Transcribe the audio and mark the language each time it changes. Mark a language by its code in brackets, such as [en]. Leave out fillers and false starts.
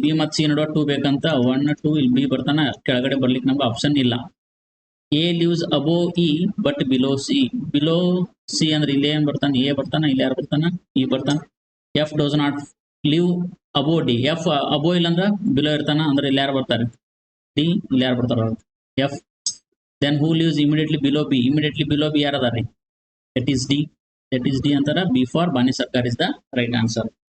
[kn] B ಮತ್ತು C ನಡುವೆ 2 ಬೇಕಂತ 1 2 ಇಲ್ಲಿ B ಬರ್ತಾನ ಕೆಳಗಡೆ ಬರ್ಲಿಕ್ಕೆ ನಮ್ಗೆ ಆಪ್ಷನ್ ಇಲ್ಲ. [en] A lives above E but below C. Below C [kn] ಅಂದ್ರೆ ಇಲ್ಲಿ ಏನ್ ಬರ್ತಾನೆ A ಬರ್ತಾನ, ಇಲ್ಲಿ ಯಾರು ಬರ್ತಾನ E ಬರ್ತಾನ. [en] F does not live above D. [kn] F above ಇಲ್ಲ ಅಂದ್ರೆ below ಇರ್ತಾನ, ಅಂದ್ರೆ ಇಲ್ಲಿ ಯಾರು ಬರ್ತಾರೆ D, ಇಲ್ಲಿ ಯಾರು ಬರ್ತಾರ F. [en] Then who lives immediately below B? Immediately below B [kn] ಯಾರು ಅದಾರಿ? [en] That is D. That is D ಅಂತಾರ. B for Bani Sarkar is the right answer.